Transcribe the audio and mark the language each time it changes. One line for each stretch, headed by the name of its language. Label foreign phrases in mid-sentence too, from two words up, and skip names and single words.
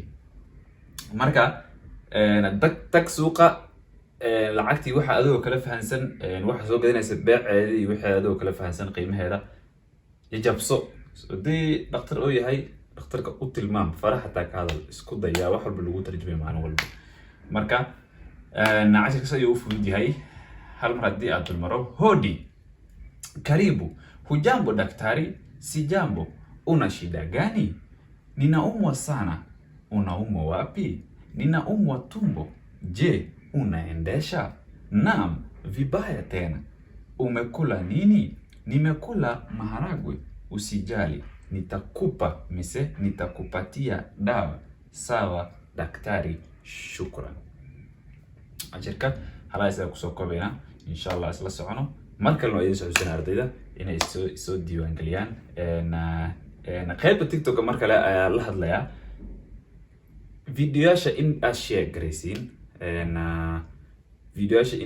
Somali: Marka tag suuqa lacagtii waxa adoo kala fahansan waxa soo gadanaysa beeceedii iyo waxa adoo kala fahansan qiimaheeda jabso. Hadii dhakhtar oo yahay dhakhtarka u tilmaam faraxata ka hadal isku daya wax walba lagu tarjumay macna walba. Marka cashirka sayuu fudud yahay. Hal mar hadii aad dulmaro
Swahili: hodi karibu, hujambo daktari, si jambo, una shida gani? Ninaumwa sana. Unaumwa wapi? Ninaumwa tumbo. Je, unaendesha? Naam, vibaya tena. Umekula nini? Nimekula maharagwe. Usijali, nitakupa mise nitakupatia dawa. Sawa daktari, shukran.
Somali: Cashirka hala isaga kusoo koobeyna inshallah isla socono. Marka loo yeesho xuseen ardayda inay soo diiwaan galiyaan qaybta TikTok marka la hadlaya videoyasha in aad share gareysiin videoyasha in